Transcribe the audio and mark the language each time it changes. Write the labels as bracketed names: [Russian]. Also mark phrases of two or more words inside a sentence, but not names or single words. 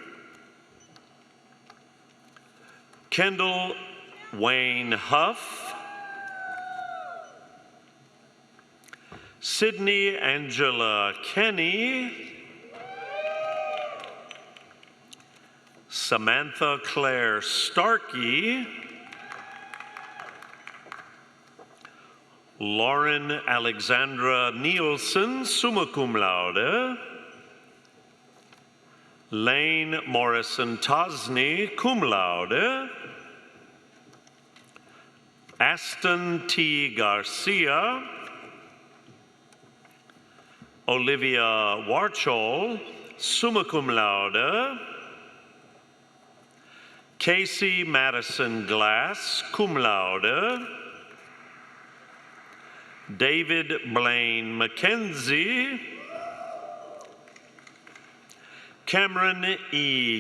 [English] Kendall Wayne Huff, Sydney Angela Kenny, Samantha Claire Starkey, Lauren Alexandra Nielsen, [Latin] summa cum laude, [English] Lane Morrison Tosney, [Latin] cum laude, [English] Aston T. Garcia, Olivia Warchol, [Latin] summa cum laude, [English] Casey Madison Glass, [Latin] cum laude, [English] David Blaine McKenzie, Cameron E.